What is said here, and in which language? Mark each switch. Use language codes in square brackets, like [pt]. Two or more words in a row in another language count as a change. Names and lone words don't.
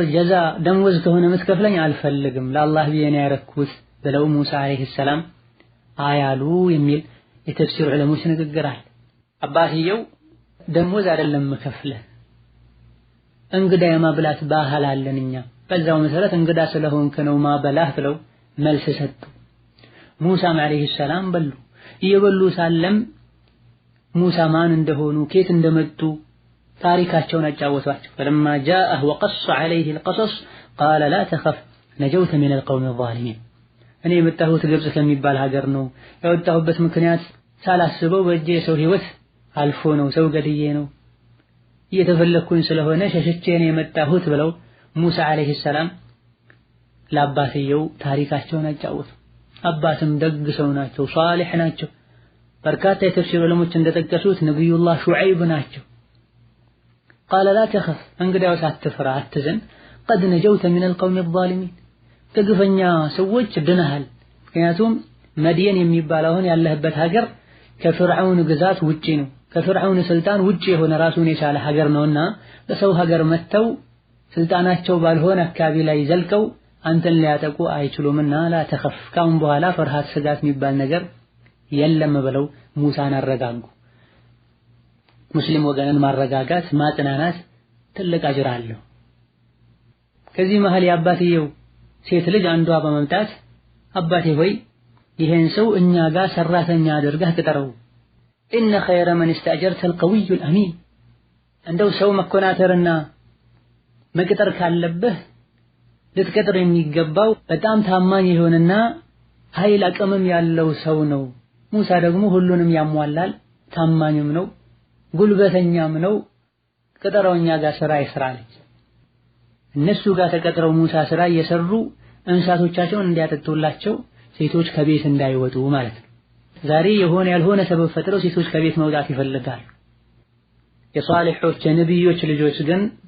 [am] ጀዛ ደምወዝ ከሆነ መስከፍለኝ አልፈልግም ለአላህ ብዬ ነው ያረኩት ብለው ሙሳ [ar] عليه السلام [am] አያሉ የሚል የተፍሲር ዑለሞች ንግግር አለ። አባትየው ደምወዝ አይደለም መከፍለህ እንግዳ የማብላት ባህል አለን እኛ፣ በዛው መሰረት እንግዳ ስለሆንክ ነው ማበላህ ብለው መልስ ሰጡ። ሙሳም [ar] عليه السلام [am] በሉ። እየበሉ ሳለም ሙሳ ማን እንደሆኑ ከየት እንደመጡ ታሪካቸውን አጫወቷቸው። [ar] فلما جاءه وقص عليه القصص قال لا تخف نجوت من القوم الظالمين [am] እኔ የመጣሁት ግብጽ ከሚባል ሀገር ነው። የወጣሁበት ምክንያት ሳላስበው በእጄ ሰው ህይወት አልፎ ነው፣ ሰው ገድዬ ነው፣ እየተፈለኩኝ ስለሆነ ሸሽቼ ነው የመጣሁት ብለው ሙሳ [ar] عليه السلام [am] ለአባትየው ታሪካቸውን አጫወቱ። አባትም ደግ ሰው ናቸው፣ ሷሊህ ናቸው። በርካታ የተፍሲር ዑለሞች እንደጠቀሱት ነብዩላህ ሹዐይብ ናቸው። [ar] قال لا تخف [am] እንግዲያውስ አትፍራ አትዘን [ar] قد نجوت من القوم الظالمين [am] ከግፈኛ ሰዎች ድነሃል። ምክንያቱም መድየን የሚባለው አሁን ያለህበት ሀገር ከፍርዓውን ግዛት ውጪ ነው፣ ከፍርዓውን ስልጣን ውጪ የሆነ ራሱን የቻለ ሀገር ነውና በሰው ሀገር መተው ስልጣናቸው ባልሆነ አካባቢ ላይ ዘልቀው አንተን ሊያጠቁ አይችሉምና [ar] لا تخف [am] ካሁን በኋላ ፍርሃት ስጋት የሚባል ነገር የለም ብለው ሙሳን አረጋጉ። ሙስሊም ወገንን ማረጋጋት ማጽናናት ትልቅ አጅር አለው። ከዚህ መሃል የአባትየው ሴት ልጅ አንዷ በመምጣት አባቴ ሆይ ይሄን ሰው እኛ ጋር ሰራተኛ አድርገህ ቅጠረው፣ [ar] إن خير من استأجرت القوي الأمين [am] እንደው ሰው መኮናተርና መቅጠር ካለብህ ልትቀጥር የሚገባው በጣም ታማኝ የሆነና ኃይል አቅምም ያለው ሰው ነው። ሙሳ ደግሞ ሁሉንም ያሟላል፣ ታማኝም ነው፣ ጉልበተኛም ነው። ቅጠረው እኛ ጋር ስራ ይስራለች። እነሱ ጋር ተቀጥረው ሙሳ ስራ እየሰሩ እንስሳቶቻቸውን እንዲያጠጡላቸው ሴቶች ከቤት እንዳይወጡ ማለት ነው። ዛሬ የሆነ ያልሆነ ሰበብ ፈጥረው ሴቶች ከቤት መውጣት ይፈልጋሉ። የሷሊሖች የነብዮች ልጆች ግን